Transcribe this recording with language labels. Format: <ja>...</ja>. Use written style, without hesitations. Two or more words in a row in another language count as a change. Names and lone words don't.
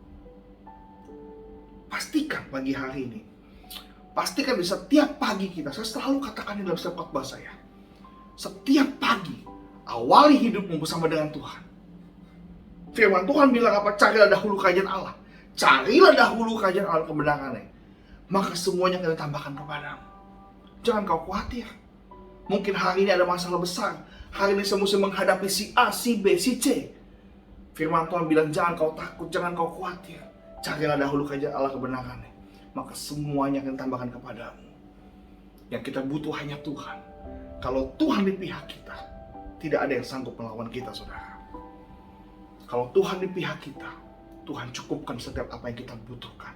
<id>Pastikan pagi hari ini, pastikan di setiap pagi kita, saya selalu katakan di dalam setiap khotbah saya, setiap pagi awali hidupmu bersama dengan Tuhan. Firman Tuhan bilang apa? Carilah dahulu kerajaan Allah. Carilah dahulu kerajaan Allah kebenarannya, maka semuanya akan ditambahkan kepadamu. Jangan kau khawatir. Mungkin hari ini ada masalah besar. Hari ini saya mesti menghadapi si A, si B, si C. Firman Tuhan bilang jangan kau takut, jangan kau khawatir. Carilah dahulu kerajaan Allah kebenarannya, maka semuanya akan ditambahkan kepadamu. Yang kita butuh hanya Tuhan. Kalau Tuhan di pihak kita, tidak ada yang sanggup melawan kita saudara. Kalau Tuhan di pihak kita, Tuhan cukupkan setiap apa yang kita butuhkan.</id>